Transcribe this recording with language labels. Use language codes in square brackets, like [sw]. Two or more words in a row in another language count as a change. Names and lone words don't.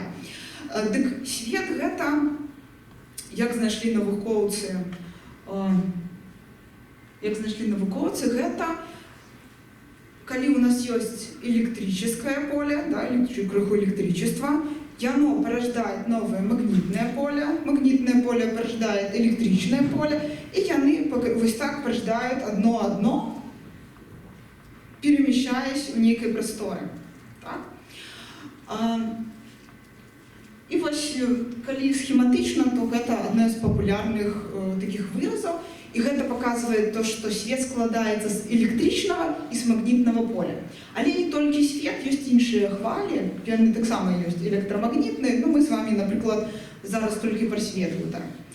[be] Дык свет гэта, як знайшлі навукоўцы, гэта калі у нас ёсць [ru] электрическое поле, крыху электричества, яно порождает новое магнитное поле порождает электричное поле, и [be] яны вось так [ru] порождают одно, перемещаясь в некой просторе. [be] І вось, калі схематычна, то гэта адна з папулярных такіх выразаў, і гэта паказвае то, што свет складаецца з электрычнага і з магнітнага поля. Але не толькі свет, ёсць іншыя хвалі, яны таксама ёсць электрамагнітныя, ну мы з вамі, напрыклад, зараз толькі пра свет гутарым.